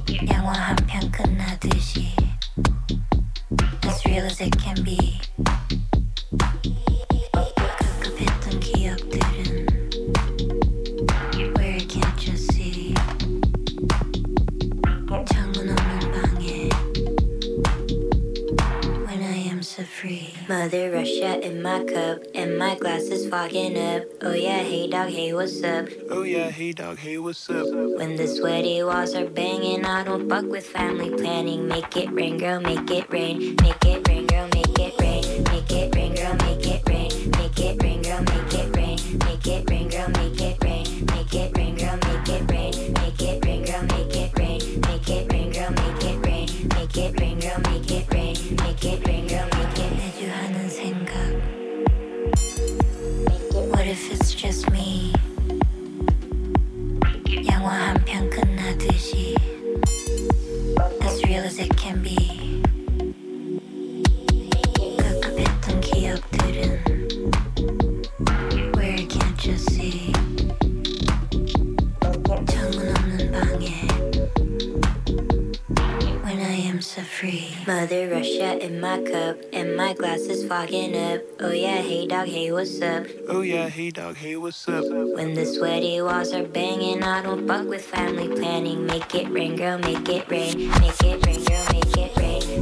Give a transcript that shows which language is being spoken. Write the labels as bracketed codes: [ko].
[ko] 영화 한 편 끝나듯이 [en] as real as it can be. [ko] 갑갑했던 기억들은 [en] where can't you see? [ko] 창문 없는 방에 [en] when I am so free. Mother Russia in my cup and my glasses fogging up. Oh yeah, hey dog, hey, what's up? Oh yeah, hey dog, hey, what's up? When the sweaty walls are banging, I don't fuck with family planning. Make it rain, girl, make it rain. Make it rain, girl, make it rain. Make it rain, girl, make it rain. Make it rain, girl, make it rain. Make it rain, girl, make it rain. Make it rain, girl, make it rain. Make it rain, girl, make it rain. Make it rain, girl, make it rain. Make it rain, girl, make it rain. Make it rain, girl, make it rain. [ko] 내 주 하는 생각. [en] What if it's just me? [ko] 영화 한 편 끝나듯이 [en] as real as it can be. [ko] 갑갑했던 기억들은 [en] where can't you see? [ko] 창문 없는 방에 [en] when I am so free. Mother Russia in my cup and my glasses fogging up. Oh yeah, hey dog, hey, what's up? Oh yeah, hey dog, hey, what's up? When the sweaty walls are banging, I don't fuck with family planning. Make it rain, girl, make it rain. Make it rain, girl, make it rain.